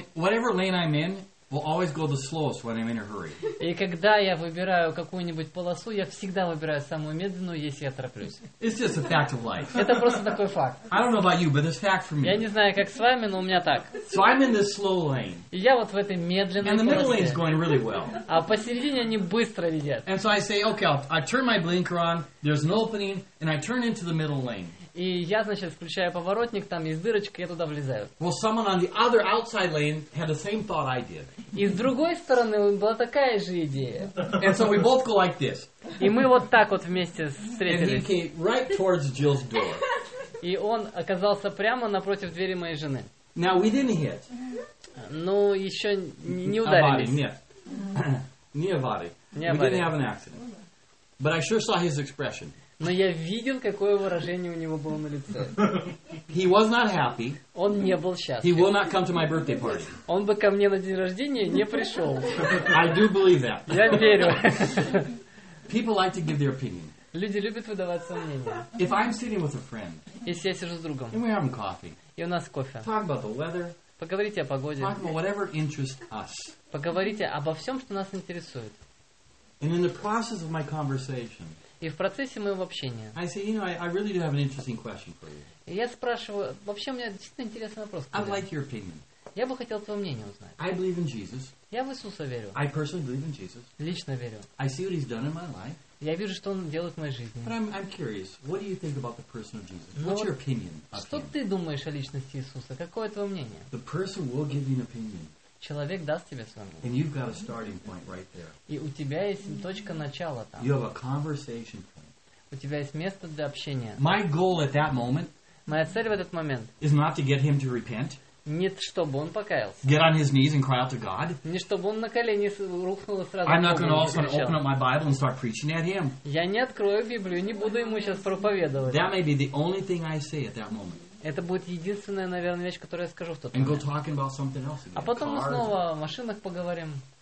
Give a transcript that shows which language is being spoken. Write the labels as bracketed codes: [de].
[en] And whatever lane I'm in will always go the slowest when I'm in a hurry. [ru] И когда я выбираю какую-нибудь полосу, я всегда выбираю самую медленную, если я тороплюсь. [en] It's just a fact of life. [ru] Это просто такой факт. [en] I don't know about you, but it's fact for me. [ru] Я не знаю, как с вами, но у меня так. [en] So I'm in this slow lane. [ru] И я вот в этой медленной полосе. [en] And the middle lane is going really well. [ru] А посередине они быстро едят. [en] And so I say, okay, I turn my blinker on, there's an opening, and I turn into the middle lane. [ru] И я, значит, включаю поворотник, там есть дырочка, я туда влезаю. [en] Well, someone on the other outside lane had the same thought I did. [ru] И с другой стороны была такая же идея. [en] And so we both go like this. [ru] И мы вот так вот вместе встретились. [en] And he came right towards Jill's door. [ru] И он оказался прямо напротив двери моей жены. [en] Now we didn't hit. [ru] Ну, еще не ударились. Нет. Не аварий. [en] We didn't have an accident. But I sure saw his expression. [ru] Но я видел, какое выражение у него было на лице. [en] He was not happy. [ru] Он не был счастлив. [en] He will not come to my birthday party. [ru] Он бы ко мне на день рождения не пришел. [en] I do believe that. [ru] Я верю. [en] People like to give their opinion. [ru] Люди любят выдавать свое мнение. [en] If I'm sitting with a friend, [ru] если я сижу с другом, [en] and we're having coffee, [ru] и у нас кофе, [en] talk about the weather, [ru] поговорите о погоде, [en] talk about whatever interests us, [ru] поговорите обо всем, что нас интересует. [en] And in the process of my conversation, [ru] и в процессе моего общения. [en] I say, you know, I really do have an interesting question for you. [ru] Я спрашиваю, вообще у меня действительно интересный вопрос. [en] I'd like your opinion. [ru] Я бы хотел твое мнение узнать. [en] I believe in Jesus. [ru] Я в Иисуса верю. [en] I personally believe in Jesus. [ru] Лично верю. [en] I see what he's done in my life. [ru] Я вижу, что он делает в моей жизни. [en] But I'm curious, what do you think about the person of Jesus? What's your opinion of him? [ru] Что ты думаешь о личности Иисуса? Какое твое мнение? [en] The person will give you an opinion. [ru] Человек даст тебе свое мнение. [en] And you've got a starting point right there. [ru] И у тебя есть точка начала там. [en] You have a conversation point. [ru] У тебя есть место для общения. [en] My goal at that moment, [ru] моя цель в этот момент, [en] is not to get him to repent. [ru] Не чтобы он покаялся. [en] Get on his knees and cry out to God. [ru] Не чтобы он на колени рухнул и сразу. [en] I'm not going to also open up my Bible and start preaching at him. [ru] Я не открою Библию, не буду ему сейчас проповедовать. [en] That may be the only thing I say at that moment. [ru] Это будет единственная, наверное, вещь, которую я скажу в тот момент. А потом мы снова о машинах поговорим.